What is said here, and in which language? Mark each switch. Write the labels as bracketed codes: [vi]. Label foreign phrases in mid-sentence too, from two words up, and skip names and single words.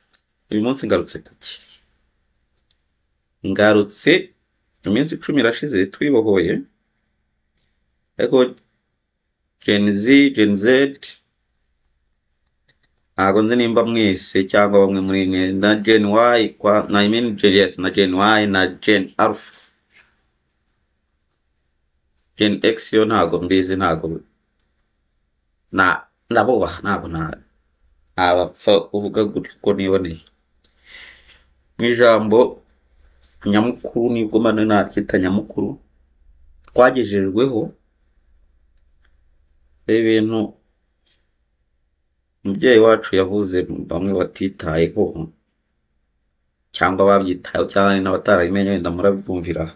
[rw] Uyu munsi ngarutse kuki? Ngarutse iminsi 10 irashize twibohoye. Ariko Gen Z ntago nzi nimba mwese cyangwa bamwe muri mwe na Gen Y na Gen Y na Gen Alpha. Gen X yo ntago mbizi ntago ndabubaha ntago abapfa uvuga gutyo niboneye. Mu ijambo nyamukuru nibwo mane nakita nyamukuru twagejejweho ibintu umubyeyi wacu yavuze bamwe batitayeho cyangwa babyitayeho cyane n'abatarabimenye wenda murabumvira.